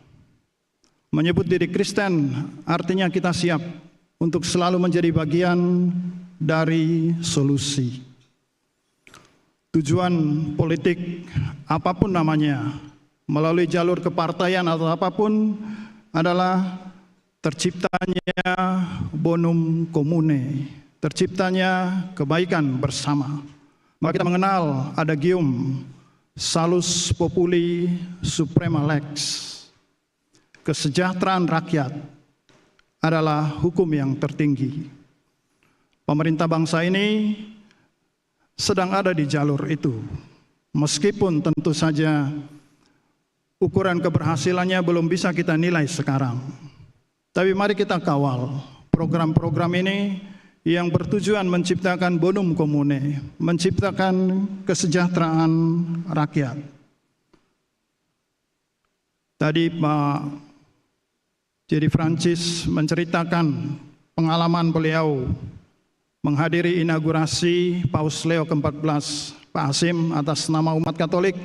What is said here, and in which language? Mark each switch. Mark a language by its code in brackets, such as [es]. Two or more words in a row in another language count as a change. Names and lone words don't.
[id] Menyebut diri Kristen artinya kita siap untuk selalu menjadi bagian dari solusi. Tujuan politik apapun namanya melalui jalur kepartaian atau apapun adalah terciptanya [la] bonum comune, [id] terciptanya kebaikan bersama. Maka kita mengenal adagium [la] salus populi suprema lex. [id] Kesejahteraan rakyat adalah hukum yang tertinggi. Pemerintah bangsa ini sedang ada di jalur itu. Meskipun tentu saja ukuran keberhasilannya belum bisa kita nilai sekarang. Tapi mari kita kawal program-program ini yang bertujuan menciptakan [la] bonum comune, [id] menciptakan kesejahteraan rakyat. Tadi Pak Jerry Francis menceritakan pengalaman beliau menghadiri inaugurasi Paus Leo ke-14, Pak Hasim, atas nama umat Katolik.